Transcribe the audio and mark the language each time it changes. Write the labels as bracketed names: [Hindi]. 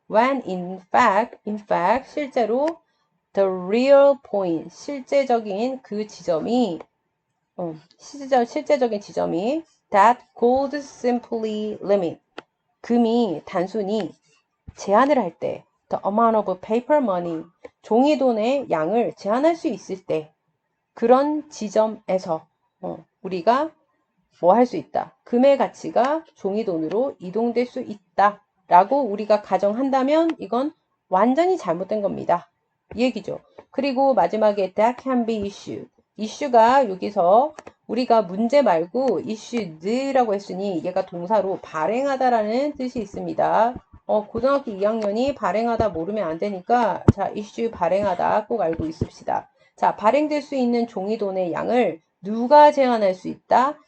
[English] When in fact 실제로 the real point [Korean] 실제적인 그 지점이 실제적인 지점이 [English] that gold simply limit [Korean] 금이 단순히 제한을 할 때 [English] the amount of paper money [Korean] 종이 돈의 양을 제한할 수 있을 때 그런 지점에서 우리가 뭐 할 수 있다. 금의 가치가 종이 돈으로 이동될 수 있다. 라고 우리가 가정한다면 이건 완전히 잘못된 겁니다. 이 얘기죠. 그리고 마지막에 [English] that can be issued. [Korean] issue가 여기서 우리가 문제 말고 issued라고 했으니 얘가 동사로 발행하다라는 뜻이 있습니다. 고등학교 2학년이 발행하다 모르면 안 되니까 자, issue 발행하다 꼭 알고 있읍시다. 자, 발행될 수 있는 종이 돈의 양을 누가 제한할 수 있다?